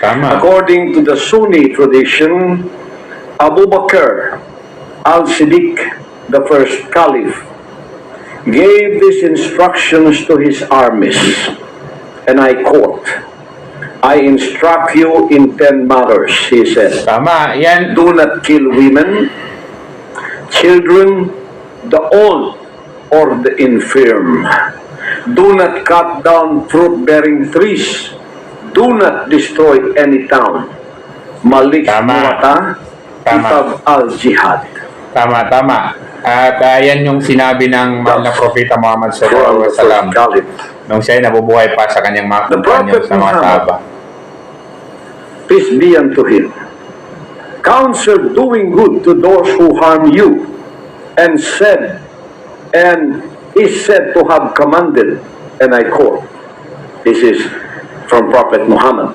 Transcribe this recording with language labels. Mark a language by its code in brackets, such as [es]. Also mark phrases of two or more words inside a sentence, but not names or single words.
[en] According to the Sunni tradition, Abu Bakr al-Siddiq, the first caliph, gave these instructions to his armies, and I quote, I instruct you in 10 matters, he said. [tl] Tama, yan. [en] Do not kill women, children, the old, or the infirm. Do not cut down fruit-bearing trees. Do not destroy any town. Malik Muwata, Kitab al-Jihad. [tl] Tama. At yan yung sinabi ng mahal na Propeta Muhammad [ar] صلى الله عليه وسلم [tl] nung siya ay nabubuhay pa sa kanyang mga kumpanyan sa mga Sahaba. [en] Peace be unto him. Counsel doing good to those who harm you, and is said to have commanded, and I quote, this is from Prophet Muhammad,